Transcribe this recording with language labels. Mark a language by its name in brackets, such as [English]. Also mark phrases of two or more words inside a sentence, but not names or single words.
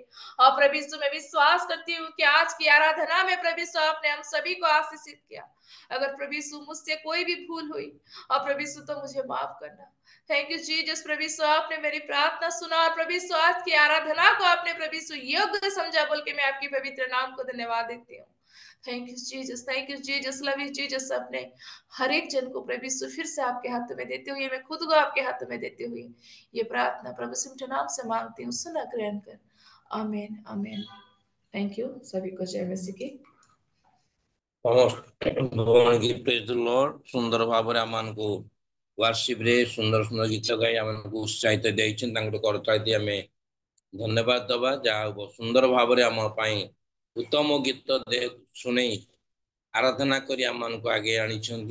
[Hindi] और प्रभु यीशु मैं विश्वास करती हूँ कि आज की आराधना में प्रभु यीशु आपने हम सभी को आशीषित किया। अगर प्रभु यीशु मुझसे कोई भी भूल हुई, और प्रभु यीशु तो मुझे माफ करना। [English] thank you Jesus, [Hindi] प्रभु यीशु आपने मेरी प्रार्थना सुना, और प्रभु यीशु आज की आराधना को आपने प्रभु यीशु योग्य समझा, बोल के मैं आपकी पवित्र नाम को धन्यवाद देती हूँ। [English] thank you Jesus, thank you Jesus, love you Jesus. [Hindi] अपने हर एक जन को प्रभु यीशु फिर से आपके हाथों में देते हुए, मैं खुद को आपके हाथों में देते हुए ये प्रार्थना प्रभु सिमट नाम से मांगती हूँ, सुना ग्रहण कर। आमीन आमीन। [English] thank you, [Hindi] सभी को जय मसीह की। [Odia] ସମସ୍ତ ଭଗବାନ କି [English] praise the Lord. [Odia] ସୁନ୍ଦର ଭାବରେ ଆମମାନଙ୍କୁ ୱାର୍ସିପ ରେ ସୁନ୍ଦର ସୁନ୍ଦର ଗୀତ ଗାଇ ଆମମାନଙ୍କୁ ଉତ୍ସାହିତ ଦେଇଛନ୍ତି, ତାଙ୍କୁ କରତାଳି ଦେଇ ଆମେ ଧନ୍ୟବାଦ ଦବା। ଯାହା ହବ ସୁନ୍ଦର ଭାବରେ ଆମ ପାଇଁ ଉତ୍ତମ ଗୀତ ଶୁଣେଇ ଆରାଧନା କରି ଆମମାନଙ୍କୁ ଆଗେଇ ଆଣିଛନ୍ତି।